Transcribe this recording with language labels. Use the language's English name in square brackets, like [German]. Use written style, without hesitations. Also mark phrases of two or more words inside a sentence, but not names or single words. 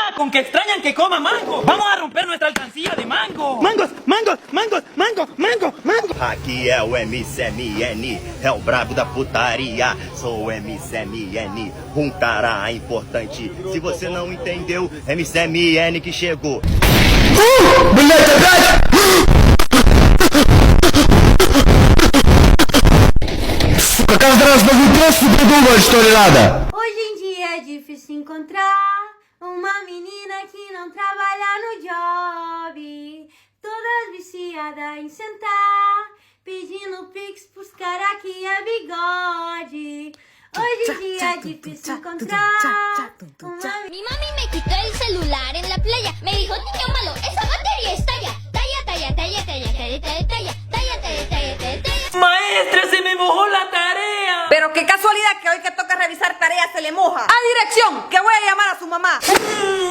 [Spanish] con que extrañan que coma mango. Vamos a romper nuestra alcancía de mango. Mangos, mangos, mangos, mango, mango, mango. [Portuguese] Aqui é o MCMN, é o brabo da putaria. Sou o MCMN, um cara importante. Se você não entendeu, MCMN que chegou. Bilhete atrás! [Russian] Какая раз просто придумала, что ли, надо? [Portuguese] Hoje em dia é difícil encontrar uma menina que não trabalha no job. Todas viciadas em sentar, pedindo pix pros cara que é bigode. Hoje em dia é difícil encontrar uma... [Spanish] Mi mami me quitó el celular en la playa. Me dijo, niño malo, esa batería estalla. Talla, talla, talla, talla, talla, talla, talla, talla, talla, talla, talla, talla. Maestra, se me mojó la tarea. Pero qué casualidad que hoy que toca revisar tareas se le moja. A dirección, que voy a llamar a su mamá.